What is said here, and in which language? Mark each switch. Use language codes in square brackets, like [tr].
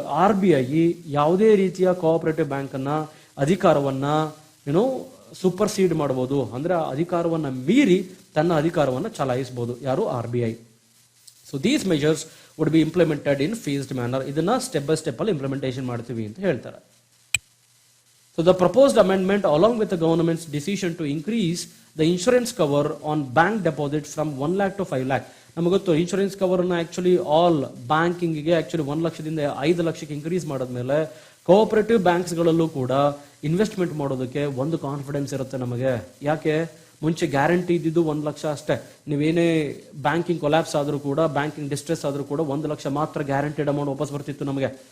[kn] RBI ಯಾವುದೇ ರೀತಿಯ cooperative ಬ್ಯಾಂಕನ್ನು ಅಧಿಕಾರವನ್ನು ಸೂಪರ್ಸೀಡ್ ಮಾಡ್ಬೋದು, ಅಂದರೆ ಅಧಿಕಾರವನ್ನು ಮೀರಿ ತನ್ನ ಅಧಿಕಾರವನ್ನು ಚಲಾಯಿಸಬಹುದು ಯಾರು RBI. So [en] These measures would be implemented in phased manner. [kn] ಇದನ್ನ ಸ್ಟೆಪ್ ಬೈ ಸ್ಟೆಪ್ ಅಲ್ಲಿ ಇಂಪ್ಲಿಮೆಂಟೇಷನ್ ಮಾಡ್ತೀವಿ ಅಂತ ಹೇಳ್ತಾರೆ. [en] So the proposed amendment along with the government's decision to increase the insurance cover on bank deposits from 1 lakh to 5 lakh. [kn] ನಮಗೆ ಗೊತ್ತು insurance cover ಅನ್ನ actually all ಬ್ಯಾಂಕಿಂಗ್ಗೆ actually 1 ಲಕ್ಷದಿಂದ 5 ಲಕ್ಷಕ್ಕೆ ಇನ್ಕ್ರೀಸ್ ಮಾಡಿದ್ಮೇಲೆ ಕೋಆಪರೇಟಿವ್ ಬ್ಯಾಂಕ್ಸ್ಗಳಲ್ಲೂ ಕೂಡ ಇನ್ವೆಸ್ಟ್ಮೆಂಟ್ ಮಾಡೋದಕ್ಕೆ ಒಂದು ಕಾನ್ಫಿಡೆನ್ಸ್ ಇರುತ್ತೆ ನಮಗೆ. ಯಾಕೆ? ಮುಂಚೆ ಗ್ಯಾರಂಟಿ ಇದ್ದಿದ್ದು 1 ಲಕ್ಷ ಅಷ್ಟೇ. ನೀವೇನೇ ಬ್ಯಾಂಕಿಂಗ್ ಕೊಲ್ಯಾಪ್ಸ್ ಆದರೂ ಕೂಡ, ಬ್ಯಾಂಕಿಂಗ್ ಡಿಸ್ಟ್ರೆಸ್ ಆದರೂ ಕೂಡ 1 ಲಕ್ಷ ಮಾತ್ರ ಗ್ಯಾರಂಟಿಡ್ ಅಮೌಂಟ್ ವಾಪಸ್ ಬರ್ತಿತ್ತು ನಮಗೆ.